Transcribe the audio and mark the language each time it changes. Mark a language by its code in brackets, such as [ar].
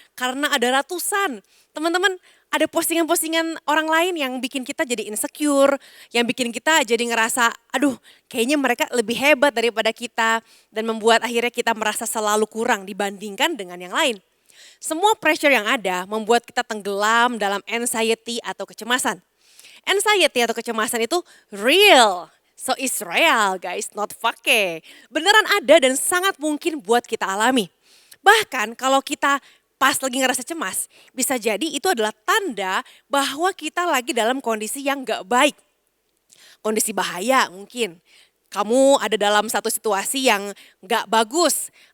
[id] Karena ada ratusan. Teman-teman ada postingan-postingan orang lain yang bikin kita jadi insecure, yang bikin kita jadi ngerasa aduh kayaknya mereka lebih hebat daripada kita dan membuat akhirnya kita merasa selalu kurang dibandingkan dengan yang lain. Semua pressure yang ada membuat kita tenggelam dalam anxiety atau kecemasan. Anxiety atau kecemasan itu real. [en] So it's real guys, not fake. [id] Beneran ada dan sangat mungkin buat kita alami. Bahkan kalau kita pas lagi ngerasa cemas, bisa jadi itu adalah tanda bahwa kita lagi dalam kondisi yang gak baik. Kondisi bahaya mungkin. Kamu ada dalam satu situasi yang gak bagus.